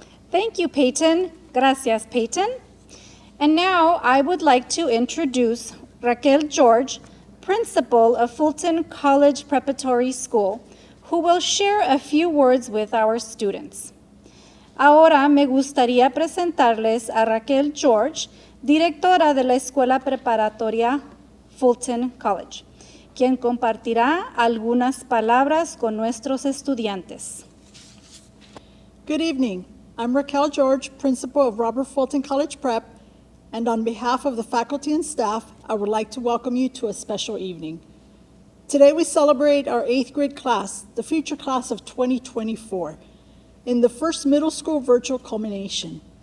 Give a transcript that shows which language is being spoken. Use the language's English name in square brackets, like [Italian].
[English] Thank you, Peyton. [Spanish] Gracias, Peyton. [English] And now I would like to introduce Raquel George, principal of Fulton College Preparatory School, who will share a few words with our students. [Spanish] Ahora me gustaría presentarles a Raquel George, directora de la Escuela Preparatoria Fulton College, quien compartirá algunas palabras con nuestros estudiantes. [English] Good evening. I'm Raquel George, principal of Robert Fulton College Prep, and on behalf of the faculty and staff, I would like to welcome you to a special evening. Today we celebrate our 8th grade class, the future class of 2024, in the first middle school virtual culmination.